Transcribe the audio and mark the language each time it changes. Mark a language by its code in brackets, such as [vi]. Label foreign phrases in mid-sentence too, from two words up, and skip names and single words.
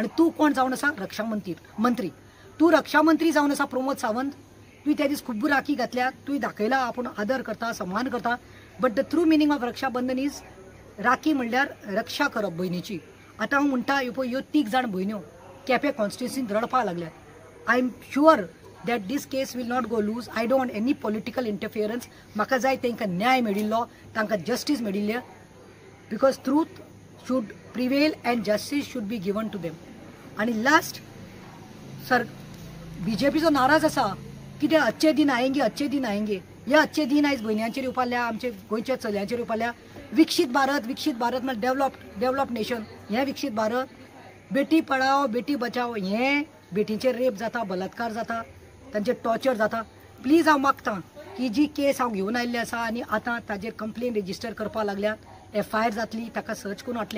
[kok] आनी तूं कोण जावन आसा, रक्षा मंत्री. तूं रक्षा मंत्री जावन आसा प्रमोद सावंत. तुवें त्या दीस खूब राखी घातल्या, तुवें दाखयला आपूण आदर करता, सन्मान करता. [en] but the true meaning of Rakshabandhan is rakhi [kok] म्हणल्यार रक्षा करप भयणीची. आतां हांव म्हणटा ह्यो 3 जाण भयण्यो केपें कॉन्स्टिट्युएन्सींत रडपा लागल्यात. [en] I am sure that this case will not go loose. I don't want any political interference. [kok] म्हाका जाय तांकां न्याय मेळिल्लो, तांकां जस्टीस मेळिल्ले, [en] because truth should prevail and justice should be given to them. [kok] आनी [en] last sir [kok] BJPचो नाराज आसा कितें, [hi] अच्छे दिन आएंगे, अच्छे दिन आएंगे. [kok] हे [hi] अच्छे दिन [kok] आयज भयण्यांचेर येवपाल्या, आमचे गोंयच्या चलयांचेर येवपाल्या. विकसीत भारत म्हळ्यार [en] develop nation. [kok] हें विकसीत भारत, [hi] बेटी पढाओ बेटी बचाओ, [kok] हें बेटींचेर रेप जाता, बलात्कार जाता, तांचे टॉर्चर जाता. प्लीज हांव मागतां की जी केस हांव घेवन आयिल्ली आसा आनी आतां ताजेर [en] complain register [kok] करपा लागल्यात, FIR जातली, ताका सर्च करून हाडटलें.